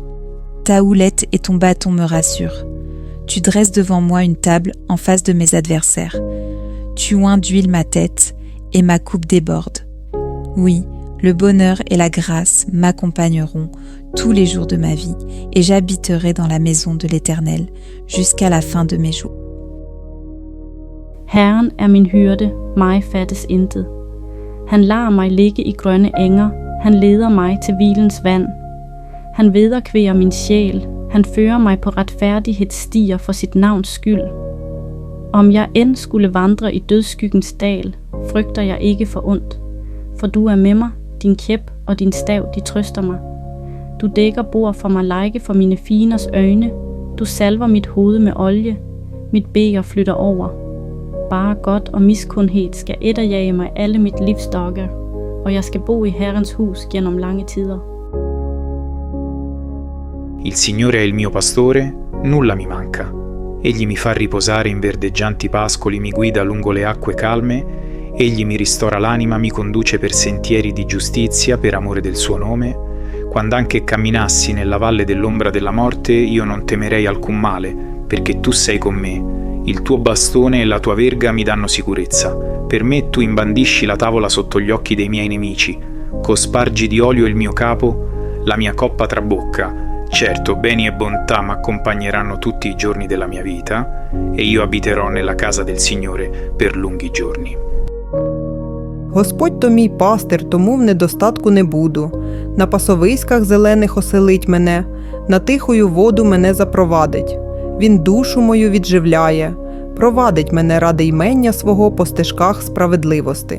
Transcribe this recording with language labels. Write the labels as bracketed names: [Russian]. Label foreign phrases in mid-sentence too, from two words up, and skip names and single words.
[French] Ta houlette et ton bâton me rassurent. Tu dresses devant moi une table en face de mes adversaires. Tu oins d'huile ma tête et ma coupe déborde. Oui, le bonheur et la grâce m'accompagneront tous les jours de ma vie et j'habiterai dans la maison de l'Éternel jusqu'à la fin de mes jours. [Danish] Herren er min hyrde, mig fattes intet. Han lader mig ligge i grønne enger, han leder mig til hvilens vand. Han vederkvæger min sjæl, han fører mig på retfærdighedsstier for sit navns skyld. Om jeg end skulle vandre i dødsskyggens dal, frygter jeg ikke for ondt, for du er med mig, din kæp og din stav, de trøster mig. Du dækker bord for mig like for mine fienders øjne, du salver mit hoved med olie, mit bæger flytter over. Bare godt og miskundhed skal etterjage mig alle mit livs dage, og jeg skal bo i Herrens hus gennem lange tider. [Italian] Il Signore è il mio pastore, nulla mi manca. Egli mi fa riposare in verdeggianti pascoli, mi guida lungo le acque calme, egli mi ristora l'anima, mi conduce per sentieri di giustizia per amore del suo nome. Quando anche camminassi nella valle dell'ombra della morte, io non temerei alcun male, perché tu sei con me. Il tuo bastone e la tua verga mi danno sicurezza. Per me tu imbandisci la tavola sotto gli occhi dei miei nemici. Cospargi di olio il mio capo, la mia coppa trabocca. Certo, beni e bontà m'accompagneranno tutti i giorni della mia vita, e io abiterò nella casa del Signore per lunghi giorni. [Ukrainian] Господь то мій пастир, тому в недостатку не буду. На пасовиськах зелених оселить мене, на тихую воду мене запровадить. Він душу мою відживляє, провадить мене ради ймення свого по стежках справедливости.